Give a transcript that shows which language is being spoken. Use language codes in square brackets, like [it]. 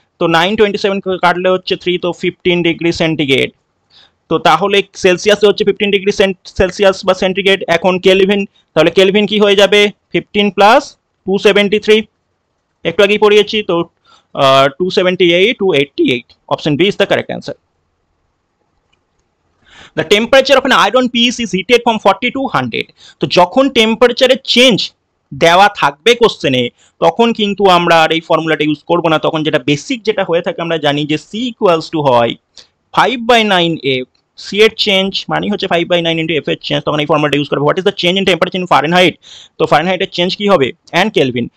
[bn] তো 9 27 কাটলে হচ্ছে 3, তো 15 ডিগ্রি সেন্টিগ্রেড। তো তাহলে সেলসিয়াসে হচ্ছে 15 ডিগ্রি সেলসিয়াস বা সেন্টিগ্রেড। এখন কেলভিন, তাহলে কেলভিন কি হয়ে যাবে 15 প্লাস 273, একটু আগেই পড়িয়েছি তো 278 288। [en] Option B is the correct answer. The temperature of an iron piece is heated from 40 to 100. [bn] তো যখন টেম্পারেচারের চেঞ্জ দেওয়া থাকবে কোশ্চেনে তখন কিন্তু আমরা আর এই ফর্মুলাটা ইউজ করবো না, তখন যেটা বেসিক যেটা হয়ে থাকে আমরা জানি যে সি ইকুয়ালস টু হয় 5/9 এফ। সি এর চেঞ্জ মানে হচ্ছে 5/9 ইন্টু এফ এর চেঞ্জ, তখন এই ফর্মুলাটা ইউজ করবো। What is the change in temperature in Fahrenheit? তো ফারেনহাইটের চেঞ্জ কি হবে অ্যান্ড কেলভিন।